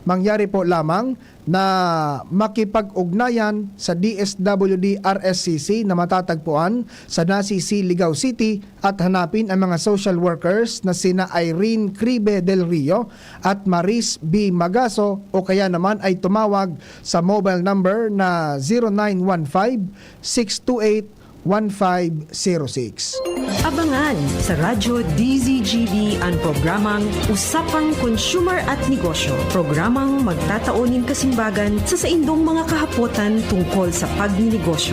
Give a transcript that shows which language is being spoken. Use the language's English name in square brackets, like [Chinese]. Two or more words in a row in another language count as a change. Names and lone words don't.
[Filipino] Mangyari po lamang na makipag-ugnayan sa DSWD RSCC na matatagpuan sa Nasisi, Ligao City at hanapin ang mga [English] social workers [Filipino] na sina Irene Cribe del Rio at Maris B. Magaso o kaya naman ay tumawag sa mobile number na 0915-628-1506. Abangan sa Radyo DZGB ang programang Usapang Consumer at Negosyo. [Bikol] Programang magtataunin kasimbagan sa saindong mga kahapotan tungkol sa pagninegosyo.